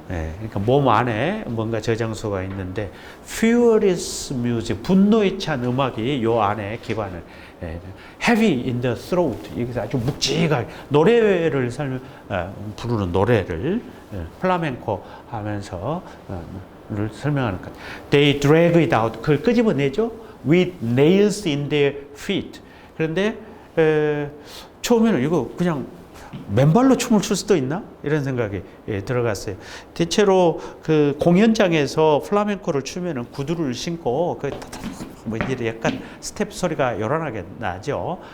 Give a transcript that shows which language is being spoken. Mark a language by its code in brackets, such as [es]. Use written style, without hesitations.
[ko] 예, 그러니까 몸 안에 뭔가 저장소가 있는데 [en] furious music, [ko] 분노에 찬 음악이 요 안에 기관을 [en] heavy in the throat, [ko] 여기서 아주 묵직하게 노래를 부르는 노래를 플라멩코 하면서 를 설명하는 것. [en] They drag it out, [ko] 그걸 끄집어내죠. [en] With nails in their feet. [ko] 그런데 처음에는 이거 그냥 맨발로 춤을 출 수도 있나? 이런 생각이 들어갔어요. 대체로 그 공연장에서 플라멩코를 추면은 구두를 신고 뭐 이제 약간 스텝 소리가 요란하게 나죠.